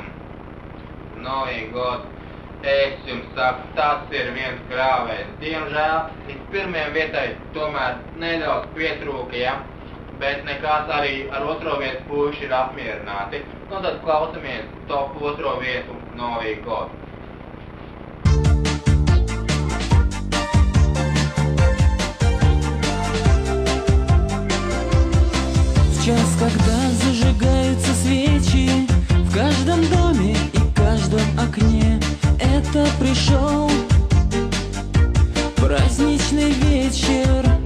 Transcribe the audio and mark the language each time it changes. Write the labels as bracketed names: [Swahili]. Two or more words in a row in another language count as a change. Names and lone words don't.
[Latvian] Novī god, es jums saku, tas ir viens grāvējs. Diemžēl, līdz pirmajai vietai tomēr nedaudz pietrūka, ja, bet nekās arī ar otro vietu puiši ir apmierināti. Nu tad klausamies top otro vietu Novī god. [Russian] В час, когда зажигаются свечи в каждом доме и каждом окне, это пришел праздничный вечер.